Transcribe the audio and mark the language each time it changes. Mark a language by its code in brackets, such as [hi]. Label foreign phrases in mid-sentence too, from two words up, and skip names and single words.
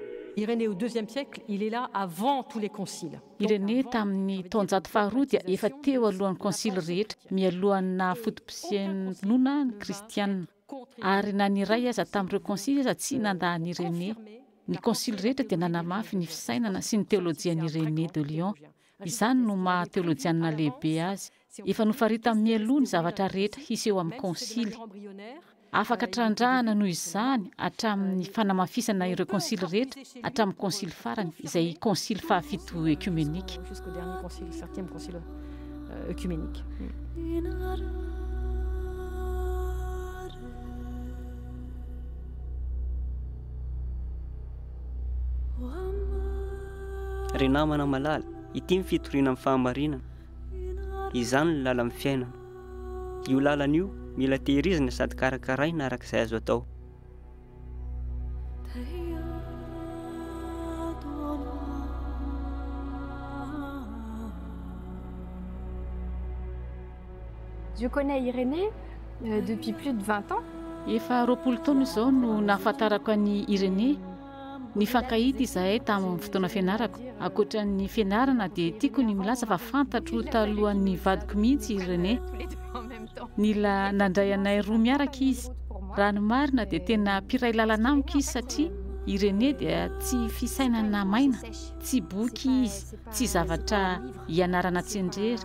[fr] Irénée au IIe siècle, il est là avant tous les conciles. [mg] Irénée tamin'ny taonjato faharoa dia efa teo alohan'ny konsily rehetra, mialohan'ny fotom-pisianona ny kristianina. Ary na ny iray aza tamin'ireo konsily aza tsy nandahany Irénée. Ny konsily rehetra dia nanamafy ny fisainana sy ny teolojian'i Irénée de Lyon. Izany no maha teolojianina lehibe azy. Efa nofarita mialoha ny zavatra rehetra hiseho amin'ny konsily. Afaka trandrahana noho izany hatramin'ny fanamafisana ireo konsily rehetra hatramin'ny konsily farany izay konsily fahafito ekumenika. [fr] Jusqu'au dernier concile, 7e concile œcuménique. [mg] Ry namana malala, ity ny fitoriana amin'ny fahamarinana. Izany ny lala amin'ny fiainana. Io lalan'io mila tehirizina sady karakaraina arak'izay azo atao. [fr] Je connais Irénée depuis plus de 20 ans. [mg] Efa 20 taona izao no nahafantarako an'i Irénée. Ny fankahita izahay tamin'ny fotoana fianarako. Ankoatran'ny fianarana dia tiako ny milaza fa fantatro talohan'ny vadiko mihitsy Irénée. Nila nandray anay roa miaraka izy. Raha ny marina dia tena mpiray lalana amiko izy satria Irénée dia tsy fisainana maina, tsy boky izy, tsy zavatra ianarana tsenjera.